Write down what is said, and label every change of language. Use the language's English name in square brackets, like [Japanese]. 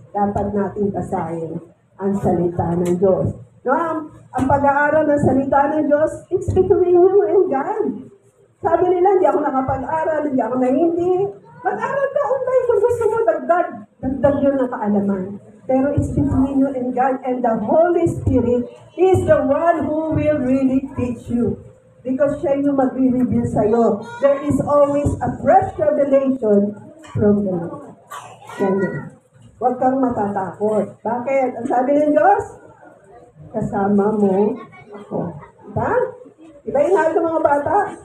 [Filipino] Dapat natin basahin ang salita ng Diyos. No, ang pag-aaral ng salita ng Diyos, [English] it's between you and God. [Filipino] Sabi nila, hindi ako nakapag-aral, hindi ako nahindi. Mag-aral ka online kung gusto mo, dagdag yun ng kaalaman. [English] Pero it's between you and God, and the Holy Spirit is the one who will really teach you. [Filipino] Because siya yung mag-reveal sa'yo. [English] There is always a fresh revelation from the Lord. [Filipino] Ganyan. Huwag kang matatakot. Bakit? Ang sabi ng Diyos, kasama mo ako. Diba? Diba yung hal ng mga bata?